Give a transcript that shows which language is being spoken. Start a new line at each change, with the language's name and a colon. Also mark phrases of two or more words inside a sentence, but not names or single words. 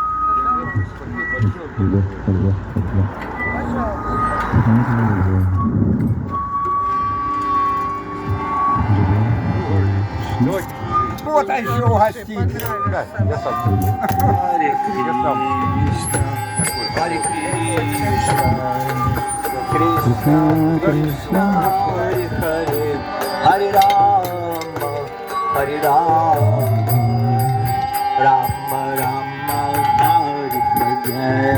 Russian: Вот еще угостить. Я сам. Харе Я сам. Кришна, Кришна, Харе Харе, Харе Рама, Харе Рама, Рама Рама, Харе Харе.